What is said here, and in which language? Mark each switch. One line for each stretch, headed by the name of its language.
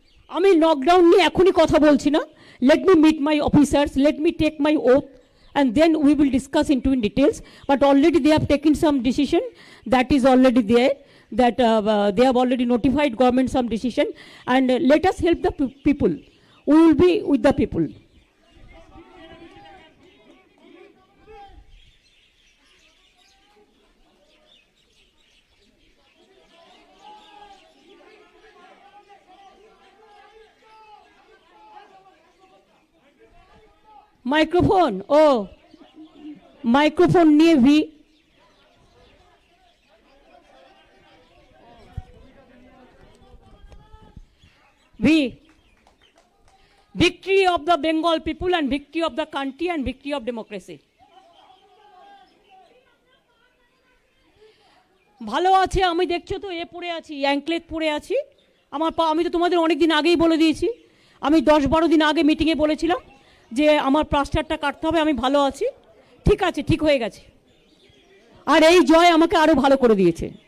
Bangla: আমি লকডাউন নিয়ে এখনই কথা বলছি না।
English: Let me meet my officers, let me take my oath, and then we will discuss into in details. But already they have taken some decision that is already there, that they have already notified government some decision, and let us help the people. We will be with the people. Microphone, oh, microphone near V. V. Victory of the Bengal people and victory of the country and victory of democracy.
Bangla: ভালো আছে, আমি দেখছো তো এ পড়ে আছি, anklet পড়ে আছি। আমার আমি তো তোমাদের অনেক দিন আগেই বলে দিয়েছি, আমি 10-12 দিন আগে মিটিংয়ে বলেছিলাম যে আমার প্লাস্টারটা কাটতে হবে। আমি ভালো আছি, ঠিক আছে, ঠিক হয়ে গেছে। আর এই জয় আমাকে আরো ভালো করে দিয়েছে।